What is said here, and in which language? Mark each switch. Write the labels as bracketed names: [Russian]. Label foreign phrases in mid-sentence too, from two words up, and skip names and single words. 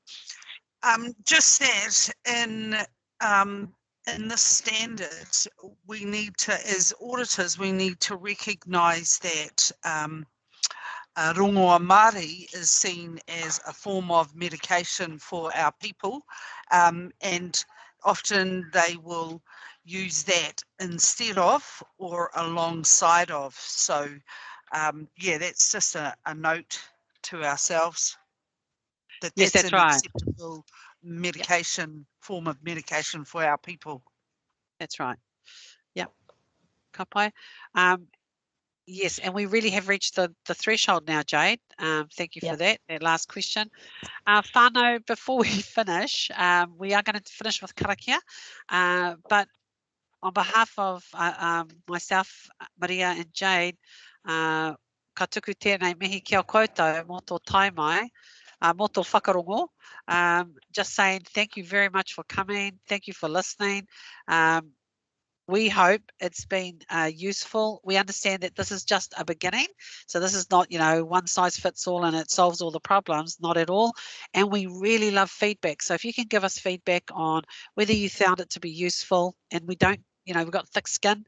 [English] Just that in the standards, we need to, as auditors, we need to recognise that [Māori] rongoa Māori [English] is seen as a form of medication for our people, and often they will use that instead of or alongside of. So yeah, that's just a note to ourselves. Yes, that's an right. acceptable medication, form of medication for our people. That's right. Yep. [Māori] Ka pai. [English] Yes, and we really have reached the threshold now, Jade. Thank you for that last question. Whānau, before we finish, we are going to finish with karakia, but on behalf of myself, Maria and Jade, [Māori] ka tuku tēnei mihi kia koutou mō tō taimai, mō tō whakarongo. [English] Just saying thank you very much for coming. Thank you for listening. We hope it's been useful. We understand that this is just a beginning. So this is not, you know, one size fits all and it solves all the problems, not at all. And we really love feedback. So if you can give us feedback on whether you found it to be useful, and we don't you know, we've got thick skin.